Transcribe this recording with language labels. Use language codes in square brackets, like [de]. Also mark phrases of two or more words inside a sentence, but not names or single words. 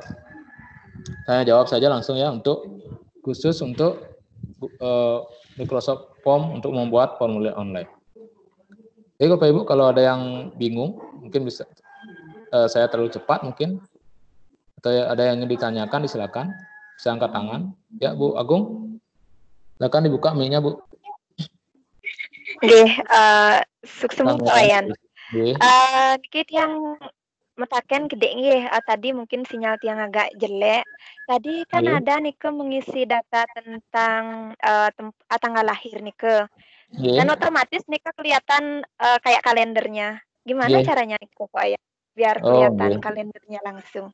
[id] Saya jawab saja langsung ya, khusus untuk Microsoft Form untuk membuat formulir online. Jadi Bapak Ibu, kalau ada yang bingung, mungkin bisa saya terlalu cepat mungkin, atau ada yang ingin ditanyakan, silakan bisa angkat tangan. Ya Bu Agung, silakan dibuka mic-nya Bu. [ban] Nggih, suksemu Pak Wayan. Dikit yang metaken gede nggih, [id] tadi mungkin sinyal tiang agak jelek. Tadi kan ada nih mengisi data tentang tanggal lahir nih dan otomatis nih kelihatan kayak kalendernya. Gimana caranya nih Pak Wayan biar kelihatan kalendernya langsung?